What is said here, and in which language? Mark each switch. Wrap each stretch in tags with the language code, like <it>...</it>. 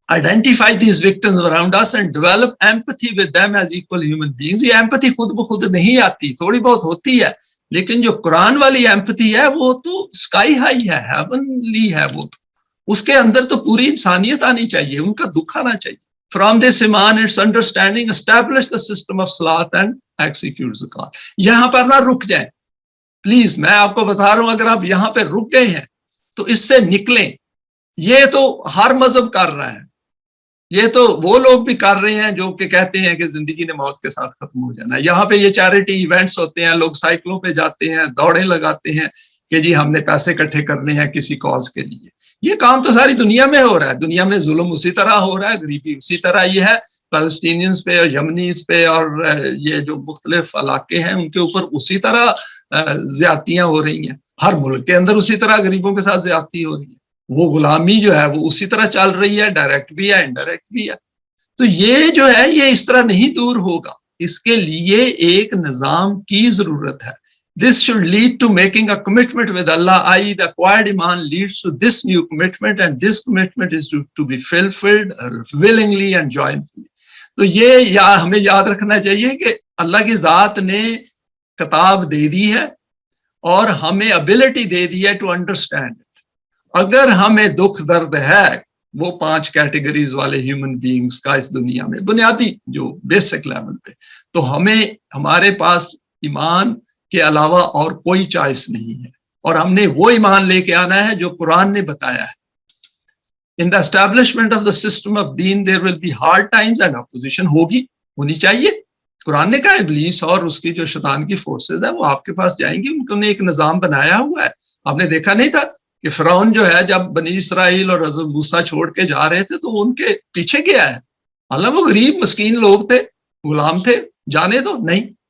<en>Identify these victims around us and develop empathy with them as equal human beings.</en> <ur>یہ empathy خود بخود نہیں آتی، تھوڑی بہت ہوتی ہے، لیکن جو قرآن والی ایمپتھی ہے وہ تو اسکائی ہائی ہے، ہیونلی ہے. وہ تو اس کے اندر تو پوری انسانیت آنی چاہیے، ان کا دکھ آنا چاہیے.</ur> <en>From this iman, its understanding, establish the system of salat and execute zakat.</en> <ur>یہاں پر نہ رک جائیں پلیز. میں آپ کو بتا رہا ہوں اگر آپ یہاں پہ رک گئے ہیں تو اس سے نکلیں. یہ تو ہر مذہب کر رہا ہے، یہ تو وہ لوگ بھی کر رہے ہیں جو کہ کہتے ہیں کہ زندگی نے موت کے ساتھ ختم ہو جانا ہے. یہاں پہ یہ چیریٹی ایونٹس ہوتے ہیں، لوگ سائیکلوں پہ جاتے ہیں، دوڑیں لگاتے ہیں کہ جی ہم نے پیسے اکٹھے کرنے ہیں کسی کاز کے لیے. یہ کام تو ساری دنیا میں ہو رہا ہے. دنیا میں ظلم اسی طرح ہو رہا ہے، غریبی اسی طرح یہ ہے. فلسطینینز پہ اور یمنیز پہ اور یہ جو مختلف علاقے ہیں ان کے اوپر اسی طرح زیادتیاں ہو رہی ہیں. ہر ملک کے اندر اسی طرح غریبوں کے ساتھ زیادتی ہو رہی ہے. وہ غلامی جو ہے وہ اسی طرح چل رہی ہے، ڈائریکٹ بھی ہے انڈائریکٹ بھی ہے. تو یہ جو ہے یہ اس طرح نہیں دور ہوگا. اس کے لیے ایک نظام کی ضرورت ہے.</ur> <en>This should lead to making a commitment with Allah, i.e. the acquired iman leads to this new commitment, and this commitment is to be fulfilled willingly and joyfully.</en> <ur>تو یہ ہمیں یاد رکھنا چاہیے کہ اللہ کی ذات نے کتاب دے دی ہے اور ہمیں ابیلٹی دے دی ہے</ur> <en>To understand it.</en> <ur>اگر ہمیں دکھ درد ہے وہ 5 کیٹیگریز والے ہیومن بینگز کا اس دنیا میں بنیادی جو بیسک لیول پہ، تو ہمیں ہمارے پاس ایمان کے علاوہ اور کوئی چوائس نہیں ہے، اور ہم نے وہ ایمان لے کے آنا ہے جو قرآن نے بتایا ہے.</ur> <en>In the establishment of the system of deen there will be hard times and opposition</en> <ur>ہونی چاہیے. قرآن نے کہا ابلیس اور اس کی جو شیطان کی فورسز ہیں وہ آپ کے پاس جائیں گی. انہوں نے ایک نظام بنایا ہوا ہے. آپ نے دیکھا نہیں تھا کہ فرعون جو ہے جب بنی اسرائیل اور حضرت موسیٰ چھوڑ کے جا رہے تھے تو وہ ان کے پیچھے گیا ہے. اللہ وہ غریب مسکین لوگ تھے، غلام تھے، جانے تو نہیں.</ur>